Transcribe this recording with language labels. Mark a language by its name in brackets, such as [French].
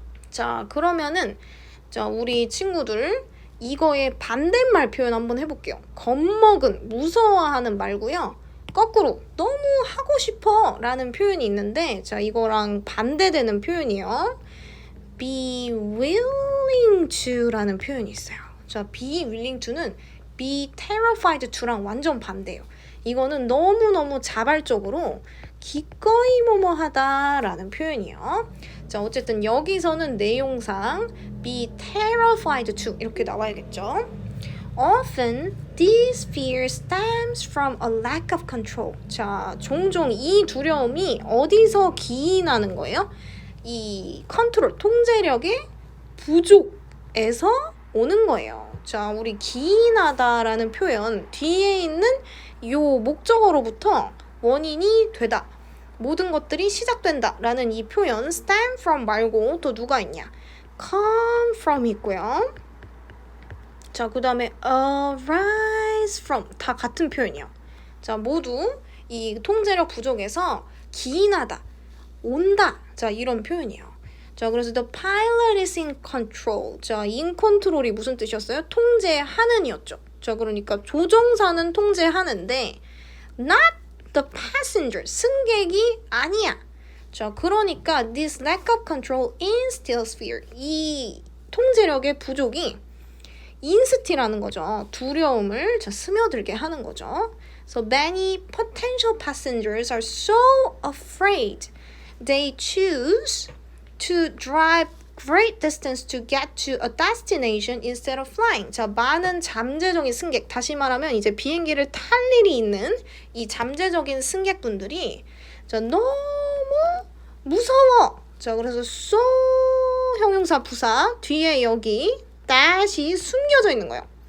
[Korean] 자, 그러면은 자, 우리 친구들 이거의 반대말 표현 한번 해볼게요. 겁먹은, 무서워하는 말고요. 거꾸로 너무 하고 싶어 라는 표현이 있는데 자, 이거랑 반대되는 표현이에요. be willing to 라는 표현이 있어요. 자, be willing to는 be terrified to랑 완전 반대예요. 이거는 너무너무 자발적으로 기꺼이 뭐뭐 하다라는 표현이에요. 자, 어쨌든 여기서는 내용상 be terrified to 이렇게 나와야겠죠. [English] Often this fear stems from a lack of control. [Korean] 자, 종종 이 두려움이 어디서 기인하는 거예요? 이 컨트롤, 통제력의 부족에서 오는 거예요. 자, 우리 기인하다라는 표현 뒤에 있는 요 목적어로부터 원인이 되다. 모든 것들이 시작된다 라는 이 표현 stem from 말고 또 누가 있냐? come from 있고요. 자, 그 다음에 arise from 다 같은 표현이요. 자, 모두 이 통제력 부족에서 기인하다, 온다. 자, 이런 표현이에요. 자, 그래서 [English] the pilot is in control. [Korean] 자, in control이 무슨 뜻이었어요? 통제하는 이었죠. 자, 그러니까 조종사는 통제하는데 [English] not the passenger, [Korean] 승객이 아니야. 자, 그러니까 [English] this lack of control instills fear. [Korean] 이 통제력의 부족이 인스티라는 거죠. 두려움을 스며들게 하는 거죠. [English] So many potential passengers are so afraid they choose to drive great distance to get to a destination instead of flying. [Korean] 자, 많은 잠재적인 승객, 다시 말하면 이제 비행기를 탈 일이 있는 이 잠재적인 승객분들이 자, 너무 무서워. 자, 그래서 so 형용사 부사 뒤에 여기 that이 숨겨져 있는 거예요.